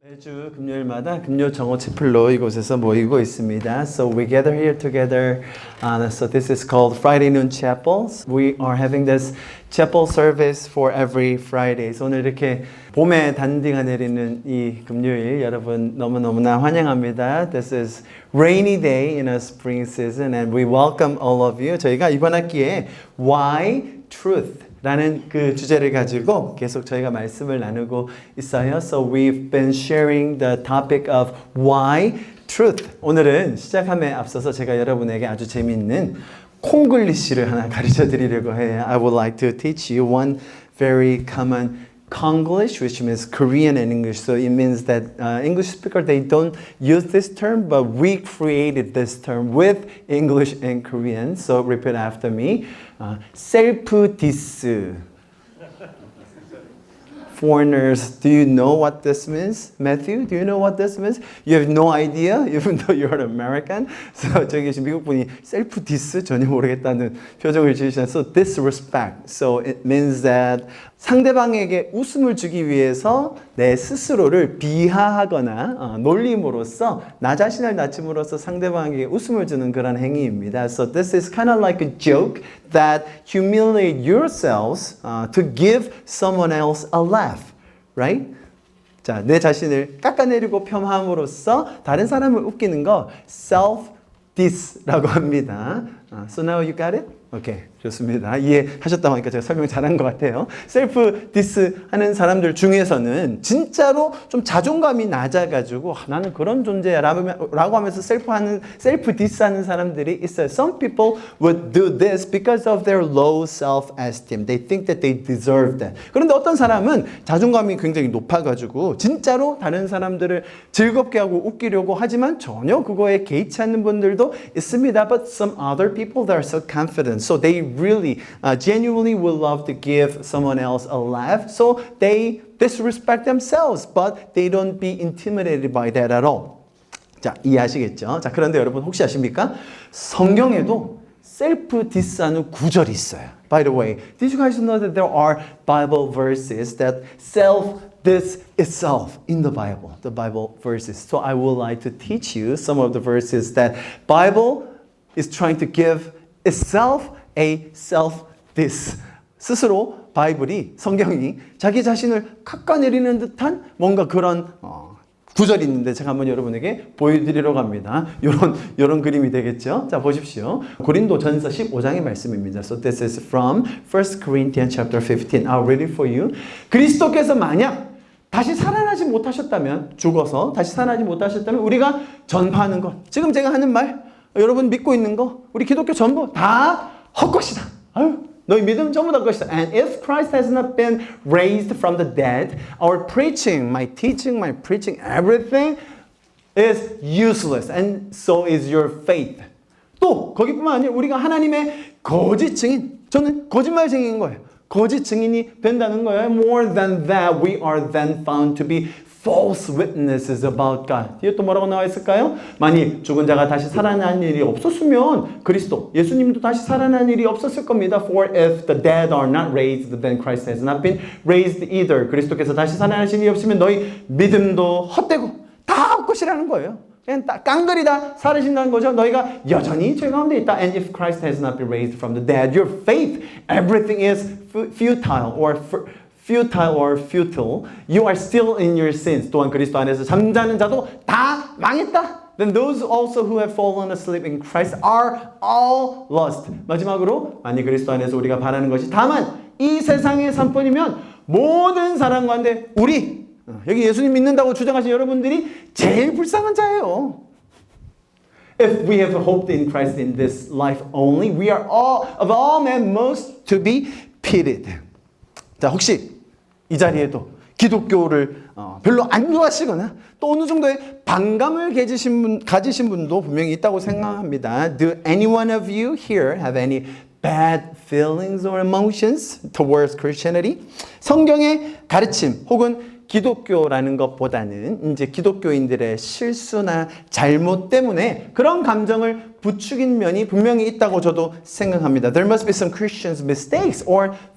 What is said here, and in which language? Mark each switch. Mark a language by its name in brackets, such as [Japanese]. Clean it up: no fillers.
[Korean] 매주 금요일마다 금요 정오 채플로 이곳에서 모이고 있습니다. [English] So we gather here together. So this is called Friday Noon Chapels. We are having this chapel service for every Friday. [Korean] So 오늘 이렇게 봄에 단디가 내리는 이 금요일 여러분 너무너무나 환영합니다. [English] This is rainy day in a spring season and we welcome all of you. [Korean] 저희가 이번 학기에 Why Truth 라는 그 주제를 가지고 계속 저희가 말씀을 나누고 있어요. [English] So we've been sharing the topic of why truth. [Korean] 오늘은 시작함에 앞서서 제가 여러분에게 아주 재미있는 콩글리시를 하나 가르쳐 드리려고 해요. [English] I would like to teach you one very common Konglish, which means Korean and English. So it means that English speakers, they don't use this term, but we created this term with English and Korean. So repeat after me. Self-diss. Foreigners, do you know what this means? Matthew, do you know what this means? You have no idea, even though you're an American. [Korean] So 저기 계신 미국 분이 self-diss 전혀 모르겠다는 표정을 지으시잖아요. [English] So disrespect. So it means that [Korean] 상대방에게 웃음을 주기 위해서 내 스스로를 비하하거나 놀림으로써 나 자신을 낮춤으로써 상대방에게 웃음을 주는 그런 행위입니다. [English] So this is kind of like a joke that humiliate yourselves to give someone else a laugh, right? [Korean] 자, 내 자신을 깎아내리고 폄함으로써 다른 사람을 웃기는 거 self-diss라고 합니다. [English] So now you got it? [Korean] 오케이, 좋습니다. 이해하셨다고 하니까 제가 설명 잘한 것 같아요. 셀프 디스 하는 사람들 중에서는 진짜로 좀 자존감이 낮아가지고 나는 그런 존재야 라고 하면서 셀프 디스 하는 사람들이 있어요. [English] Some people would do this because of their low self-esteem. They think that they deserve that. [Korean] 그런데 어떤 사람은 자존감이 굉장히 높아가지고 진짜로 다른 사람들을 즐겁게 하고 웃기려고 하지만 전혀 그거에 개의치 않는 분들도 있습니다. [English] But some other people that are so confident. So they really, genuinely would love to give someone else a laugh. So they disrespect themselves, but they don't be intimidated by that at all. [Korean] 자, 이해하시겠죠? 자, 그런데 여러분 혹시 아십니까? 성경에도 셀프 디스하는 구절이 있어요. [English] By the way, did you guys know that there are Bible verses that self-diss itself in the Bible verses. So I would like to teach you some of the verses that Bible is trying to give itself a self-diss. [Korean] 스스로 바이블이, 성경이 자기 자신을 깎아내리는 듯한 뭔가 그런 구절이 있는데 제가 한번 여러분에게 보여드리려고 합니다. 요런 그림이 되겠죠? 자, 보십시오. 고린도전서 15장의 말씀입니다. [English] So this is from 1 Corinthians chapter 15. I'll read it for you. [Korean] 그리스도께서 만약 다시 살아나지 못하셨다면, 죽어서 다시 살아나지 못하셨다면 우리가 전파하는 것, 지금 제가 하는 말, 여러분 믿고 있는 거, 우리 기독교 전부 다 헛것이다. 아유, 너희 믿음 전부 다 헛것이다. [English] And if Christ has not been raised from the dead, our preaching, my teaching, my preaching, everything is useless. And so is your faith. [Korean] 또 거기뿐만 아니라 우리가 하나님의 거짓 증인, 저는 거짓말 증인인 거예요. 거짓 증인이 된다는 거예요. [English] More than that, we are then found to be false witnesses about God. [Korean] 뒤에 또 뭐라고 나와 있을까요? 만일 죽은 자가 다시 살아난 일이 없었으면 그리스도, 예수님도 다시 살아난 일이 없었을 겁니다. [English] For if the dead are not raised, then Christ has not been raised either. [Korean] 그리스도께서 다시 살아나신 일이 없으면 너희 믿음도 헛되고 다 헛것이라는 거예요. 그냥 깡그리다 사라진다는 거죠. 너희가 여전히 죄 가운데 있다. [English] And if Christ has not been raised from the dead, your faith, everything is futile or futile. You are still in your sins. [Korean] 또한 그리스도 안에서 잠자는 자도 다 망했다. [English] Then those also who have fallen asleep in Christ are all lost. [Korean] 마지막으로 만일 그리스도 안에서 우리가 바라는 것이 다만 이 세상의 삶뿐이면 모든 사람 가운데 우리 여기 예수님 믿는다고 주장하신 여러분들이 제일 불쌍한 자예요. [English] If we have hoped in Christ in this life only, we are all of all men most to be pitied. [Korean] 자, 혹시 이 자리에도 기독교를 별로 안 좋아하시거나 또 어느 정도의 반감을 가지신 분도 분명히 있다고 생각합니다. [English] Do any one of you here have any bad feelings or emotions towards Christianity? [Korean] 성경의 가르침 혹은 기독교라는 것보다는 이제 기독교인들의 실수나 잘못 때문에 그런 감정을 부추긴 면이 분명히 있다고 저도 생각합니다. [English] There must be some Christians' mistakes or